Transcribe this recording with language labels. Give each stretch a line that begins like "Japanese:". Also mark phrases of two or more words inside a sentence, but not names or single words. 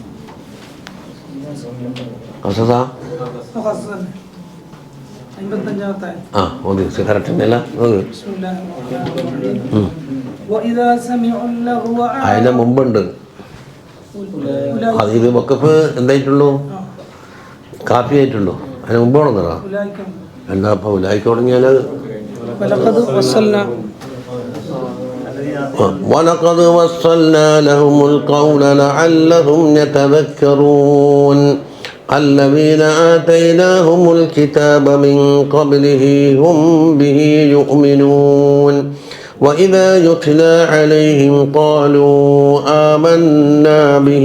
Malayalam: ഖസസാ കറക്റ്റല്ല. അതിൻ്റെ മുമ്പുണ്ട്. ഇത് വഖഫ് എന്തായിട്ടുള്ളൂ, കാപ്പി ആയിട്ടുള്ളൂ. അതിന് മുമ്പ് വേണമെന്നോ എന്താ അപ്പോൾ ഉലായിക്ക് തുടങ്ങിയാൽ
Arabic: وَلَقَدْ وَصَّلْنَا لَهُمُ الْقَوْلَ لَعَلَّهُمْ يَتَذَكَّرُونَ الَّذِينَ آتَيْنَاهُمُ الْكِتَابَ مِنْ قَبْلِهِ هُمْ بِهِ يُؤْمِنُونَ وَإِذَا يُتْلَى عَلَيْهِمْ قَالُوا آمَنَّا بِهِ